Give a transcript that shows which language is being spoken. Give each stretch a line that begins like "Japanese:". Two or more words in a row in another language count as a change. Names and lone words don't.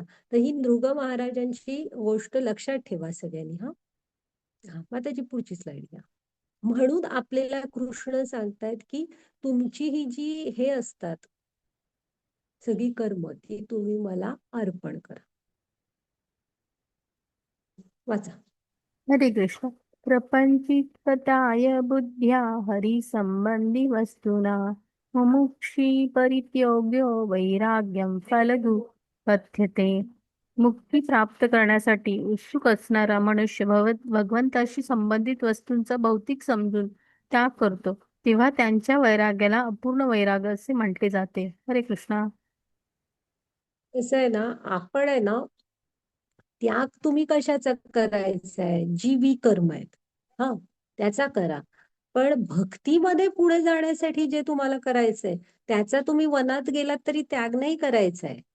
Marathi: तर ही नृग महाराजांची गोष्ट लक्षात ठेवा सगळ्यांनी. हा हा माताजी पुढची स्लाइड घ्या. म्हणून आपल्याला कृष्ण सांगतायत की तुमची ही जी हे असतात सगळी कर्म ती तुम्ही मला अर्पण करा. वाचा. हरे कृष्ण.
Sanskrit: प्रपंचिकताय बुद्ध्या हरिसंबंधी वस्तुना मुमुक्षी परित्योग्यो वैराग्यम फलदु कथ्यते.
Marathi: मुक्ती प्राप्त करण्यासाठी उत्सुक असणारा मनुष्य भगवंताशी संबंधित वस्तूंचा भौतिक समजून त्याग करतो, तेव्हा त्यांच्या वैराग्याला अपूर्ण वैराग्य असे म्हटले जाते. हरे कृष्णा. कसं आहे ना, आपण आहे ना, त्याग तुम्ही कशाचा करायचा आहे, जी विकर्म आहेत हा त्याचा करा. पण भक्तीमध्ये पुढे जाण्यासाठी जे तुम्हाला करायचंय त्याचा तुम्ही वनात गेलात तरी त्याग नाही करायचा आहे.